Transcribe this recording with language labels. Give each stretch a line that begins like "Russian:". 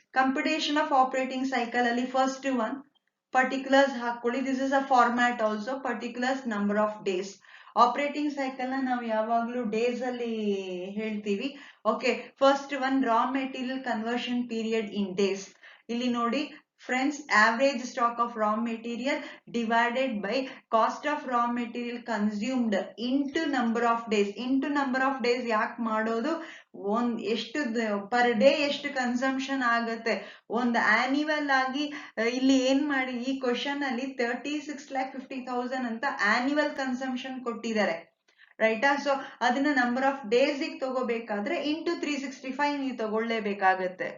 English: computation of operating cycle ಅಲ್ಲಿ first one particulars
Kannada: ಹಾಕೊಳ್ಳಿ.
English: This is a format also.
Kannada: Particulars number of days. Operating cycle ನ ನಾವು ಯಾವಾಗ್ಲೂ days ಅಲ್ಲಿ ಹೇಳ್ತೀವಿ.
English: Okay, first one raw material conversion period in days.
Kannada: ಇಲ್ಲಿ ನೋಡಿ
English: friends, average stock of raw material divided by cost of raw material consumed into number of days. into number of days
Kannada: ಯಾಕೆ ಮಾಡೋದು? ಎಷ್ಟು per day ಎಷ್ಟು consumption ಆಗುತ್ತೆ, ಒಂದು annual ಆಗಿ ಇಲ್ಲಿ ಏನ್ ಮಾಡಿ ಈ ಕ್ವಶನ್ ಅಲ್ಲಿ 36,50,000 ಅಂತ ಆನ್ಯುವಲ್ ಕನ್ಸಂಪ್ಷನ್ ಕೊಟ್ಟಿದ್ದಾರೆ, ರೈಟಾ? ಸೊ ಅದನ್ನ ನಂಬರ್ ಆಫ್ ಡೇಸ್ ತಗೋಬೇಕಾದ್ರೆ ಇಂಟು 365 ನೀವು ತಗೊಳ್ಳೇಬೇಕಾಗತ್ತೆ.